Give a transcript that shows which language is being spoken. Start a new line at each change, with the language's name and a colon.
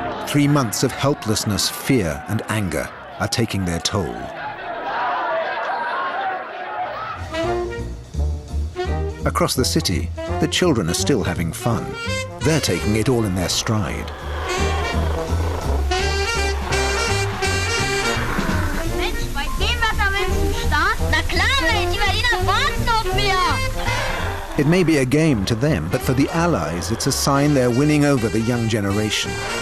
English: 3 months of helplessness, fear, and anger are taking their toll. Across the city, the children are still having fun. They're taking it all in their stride.
German: Mensch, bei dem Wetter willst du starten? Na klar, Mensch, die Berliner warten auf mir.
English: It may be a game to them, but for the Allies, it's a sign they're winning over the young generation.